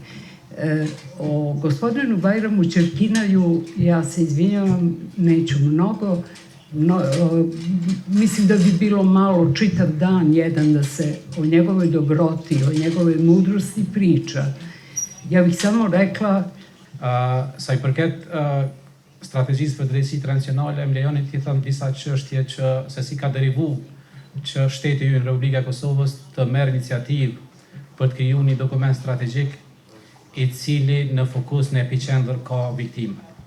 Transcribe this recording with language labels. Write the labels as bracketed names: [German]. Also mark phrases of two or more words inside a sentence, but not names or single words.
[Serbian] O gospodinu Bajramu Čerkinaju, ja se izvinjavam, neću mnogo. Mislim da bi bilo malo čitav dan jedan da se o njegovoj dobroti, o njegovoj mudrosti priča. Ja bih samo rekla [Albanian] Sa i përket strategjisë për drejtësi transicionale, më lejoni t'i them disa çështje që se si ka derivu që shteti ynë Republika e Kosovës të merr iniciativë për të krijuar një dokument strategjik i cili në fokus në epicentër ka viktimat.